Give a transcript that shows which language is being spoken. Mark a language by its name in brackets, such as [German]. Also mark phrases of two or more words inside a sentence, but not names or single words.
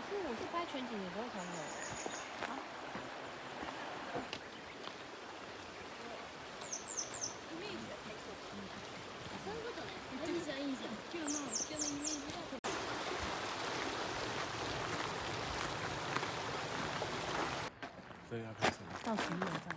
[Chinese] 我是拍全景的时候才有。啊？ [Japanese] そういうことね。いいじゃんいいじゃん。今日のイメージが。 [Chinese] 所以要拍什么？到11点半。